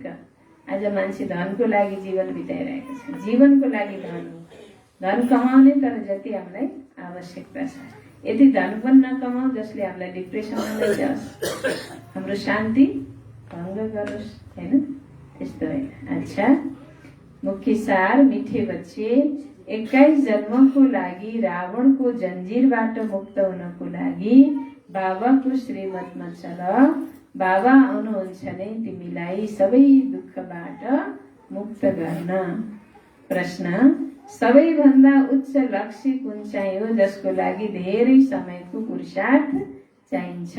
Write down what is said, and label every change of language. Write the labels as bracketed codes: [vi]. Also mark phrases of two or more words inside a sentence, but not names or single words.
[ne] आज मान्छे धनको लागि जीवन बिताइरहेको छ। जीवनको लागि धन हो, धन कमाउने, तर जति हामीलाई आवश्यकता छ। यदि धन पनि नकमाऊ जसले हामीलाई डिप्रेसनमा लैजाओस्, हाम्रो शान्ति भङ्ग गरोस्, होइन, त्यस्तो होइन। अच्छा, मुख्य सार, [hi] मिठे बच्चे, [ne] 21 जन्मको लागि रावणको जन्जिरबाट मुक्त हुनको लागि बाबाको श्रीमतमा चल। बाबा आउनुहुन्छ नै तिमीलाई सबै दुःखबाट मुक्त गर्न। प्रश्न, सबैभन्दा उच्च लक्ष्य कुन चाहिँ हो जसको लागि धेरै समयको पुरुषार्थ चाहिन्छ?